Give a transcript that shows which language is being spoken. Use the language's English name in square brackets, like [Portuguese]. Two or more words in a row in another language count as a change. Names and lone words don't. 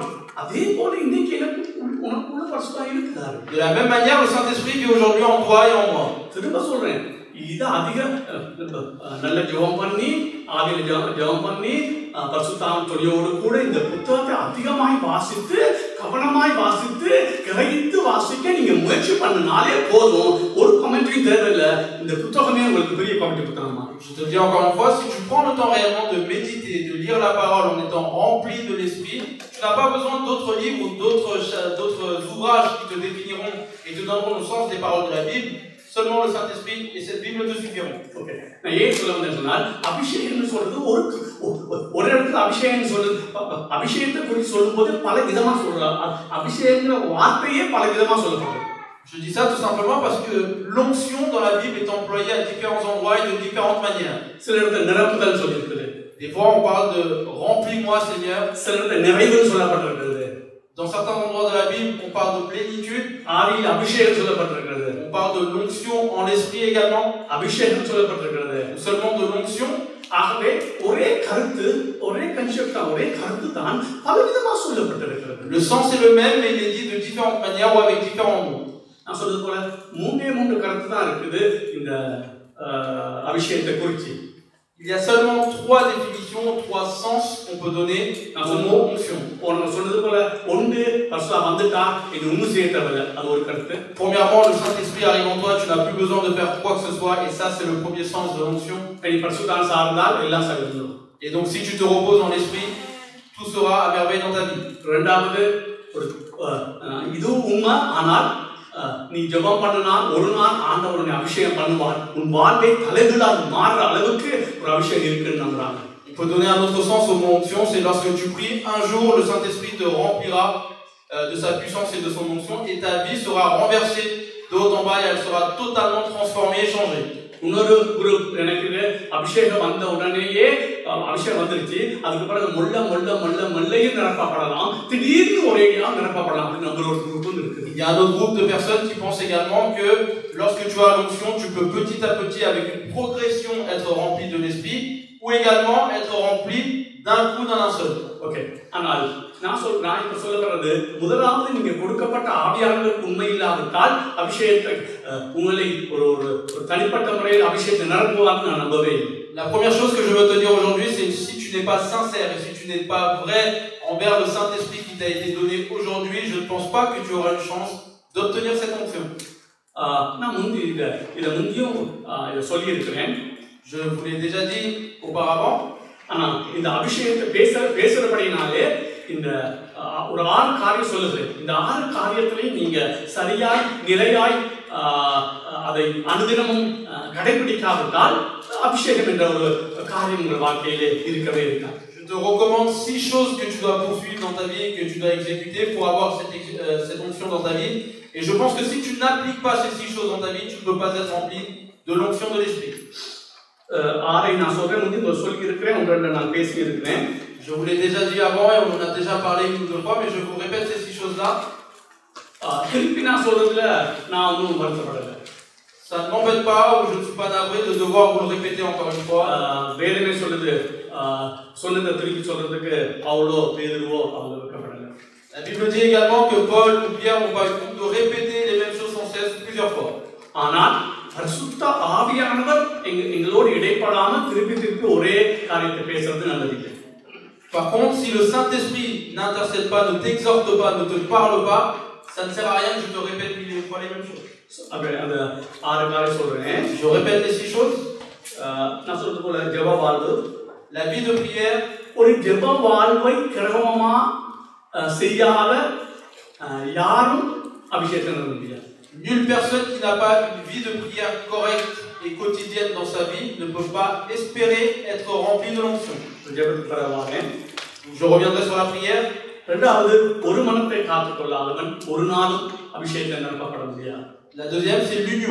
[Tamil] அதே போல இன்னைக்கு எனக்கு உனக்குள்ள பரிசுத்தம் இருக்கிறார். [French] De la même manière, le Saint-Esprit vit aujourd'hui en toi et en moi. [Tamil] திரும்ப சொல்றேன், இது அதிக நல்ல ஜெபம் பண்ணி ஆவியில ஜெபம் பண்ணி பரிசுத்தாவின் துணையோடு கூட இந்த புத்தகத்தை அதிகமாய் வாசித்து கவனமாய் வாசித்து கிரகித்து வாசிக்க நீங்க முயற்சி பண்ணினாலே போதும். ஒரு கமெண்ட்ரியும் தேவையில்லை. இந்த புத்தகமே உங்களுக்கு பெரிய கமெண்ட்ரி புத்தகமா. [French] Je te dis encore une fois, si tu prends le temps réellement de méditer, de lire la parole en étant rempli de l'esprit, tu n'as pas besoin d'autres livres ou d'autres ouvrages qui te définiront et te donneront le sens des paroles de la Bible. Seulement le Saint-Esprit et cette Bible te suffiront. [Tamil] ஓகே, நான் ஏன் சொல்ல வந்தேன் சொன்னால், அபிஷேகம்னு சொல்றது ஒரு இடத்துல அபிஷேகம் சொல்றது, அபிஷேகத்தை குறித்து சொல்லும்போது பல விதமா சொல்றாங்க. அபிஷேகங்கிற வார்த்தையே பல விதமா சொல்லப்படுது. [French] Je dis ça tout simplement parce que l'onction dans la Bible est employée à différents endroits et de différentes manières. [Tamil] சில இடத்துல நிரப்புதல் சொல்லியிருக்குது. [French] Des fois on parle de remplis-moi Seigneur. [Tamil] சில இடத்துல நிறைவுன்னு சொல்லப்பட்டிருக்கிறது. [French] Dans certains endroits de la Bible, on parle de plénitude. [Tamil] ஆவியில் அபிஷேகம் சொல்லப்பட்டிருக்கிறது. [French] On parle de l'onction en l'esprit également. [Tamil] அபிஷேகம் சொல்லப்பட்டிருக்கிறது. [French] Ou seulement de l'onction. [Tamil] ஆகவே ஒரே கருத்து, ஒரே கன்செப்ட் தான், ஒரே கருத்து தான் பலவிதமா சொல்லப்பட்டிருக்கிறது. [French] Le sens est le même, mais il est dit de différentes manières ou avec différents mots. [Tamil] நான் சொல்றது போல மூன்று கருத்து தான் இருக்குது இந்த அபிஷேகத்தை குறித்து. [French] Il y a seulement 3 définitions, 3 sens qu'on peut donner à ce mot onction. [Tamil] நான் சொல்றது போல ஒன்று பரிசுத்தா வந்துட்டா இது ஒன்றும் செய்ய தேவையில்லை, அது ஒரு கருத்து. [French] Premièrement, le Saint-Esprit arrive en toi, tu n'as plus besoin de faire quoi que ce soit, et ça c'est le premier sens de l'onction. [Tamil] நீ பரிசுத்தா சார்ந்தால் எல்லாம் சரியாகும். [French] Et donc si tu te reposes en l'esprit, tout sera à merveille dans ta vie. [Tamil] இரண்டாவது இது உண்மை, ஆனால் நீ ஜெபம் பண்ணினால் ஒரு நாள் ஆண்டவர் உன்னை அபிஷேகம் பண்ணுவார். உன் வாழ்வை தலைகீழாக மாறுற அளவுக்கு ஒரு அபிஷேகம் இருக்குன்னு நம்புறாங்க. [French] On peut donner un autre sens au mot onction, c'est lorsque tu pries, un jour le Saint-Esprit te remplira de sa puissance et de son onction, et ta vie sera renversée de haut en bas et elle sera totalement transformée et changée. [Tamil] இன்னொரு குரூப் எனக்கு அபிஷேகம் வந்த உடனேயே அபிஷேகம் வந்துருச்சு, அதுக்கு பிறகு மொல்லையும் நிரப்பப்படலாம், திடீர்னு ஒரேடியாக நிரப்பப்படலாம் அப்படின்னு நம்ம ஒரு குரூப் இருக்குது. [French] Il y a un autre groupe de personnes qui pensent également que lorsque tu as l'onction, tu peux petit à petit avec une progression être rempli de l'esprit ou également être rempli d'un coup d'un seul. OK. [Tamil] ஆனால் நான் இப்ப சொல்லுகிறது, முதலாவது நீங்க கொடுக்கப்பட்ட ஆவியானவருக்கு உண்மை இல்லாவிட்டால் அபிஷேகத்தை உங்களை ஒரு தனிப்பட்ட முறையில் அபிஷேகத்தை நிரப்புவார்னு நான் நம்பவே இல்லை. [French] La première chose que je veux te dire aujourd'hui, c'est que si tu tu n'es pas sincère et si tu n'es pas vrai envers le Saint-Esprit qui t'a été donné aujourd'hui, je ne pense pas que tu auras une chance d'obtenir cette onction. Je vous l'ai déjà dit auparavant. [Tamil] இந்த அபிஷேகத்தை பேசுறபடினாலே இந்த ஒரு 6 காரியம் சொல்லுகிறேன். இந்த 6 காரியத்திலே நீங்க சரியாய் நிலையாய் அதை அனுதினமும் கடைபிடிக்காவிட்டால் அபிஷேகம் என்ற ஒரு காரியம் உங்கள் வாழ்க்கையிலே இருக்கவே இருக்காது. [French] Je te recommande 6 choses que tu dois poursuivre dans ta vie et que tu dois exécuter pour avoir cette onction dans ta vie. Et je pense que si tu n'appliques pas ces 6 choses dans ta vie, tu ne peux pas être rempli de l'onction de l'Esprit. Je vous l'ai déjà dit avant et on en a déjà parlé une ou deux fois, mais je vous répète ces 6 choses-là. Ça ne m'embête pas ou je ne suis pas navré de devoir vous le répéter encore une fois. La Bible dit également que Paul ou Pierre n'ont pas eu compte de répéter les mêmes choses sans cesse plusieurs fois. [Tamil] பரிசுத்த ஆவியானவர் எங்களோடு இடைப்படாமல் திருப்பி ஒரே காரியத்தை பேசுறது நல்லதில்லை. [French] Par contre, si le Saint-Esprit n'intercède pas, ne t'exhorte pas, ne te parle pas, ça ne sert à rien que je te répète mille fois les mêmes choses. [Tamil] அப்ப அந்த 6 காரியம் சொல்றேன். [French] Je répète les 6 choses. [Tamil] நான் சொல்றது போல ஜெப வாழ்வு, [French] la vie de prière, [Tamil] ஒரு ஜெப வாழ்வை கிரமமா செய்யாத யாரும் அபிஷேகம் பெற முடியாது. [French] Nulle personne qui n'a pas une vie de prière correcte et quotidienne dans sa vie ne peut pas espérer être rempli de l'onction. Je reviendrai sur la prière. La deuxième, c'est l'union.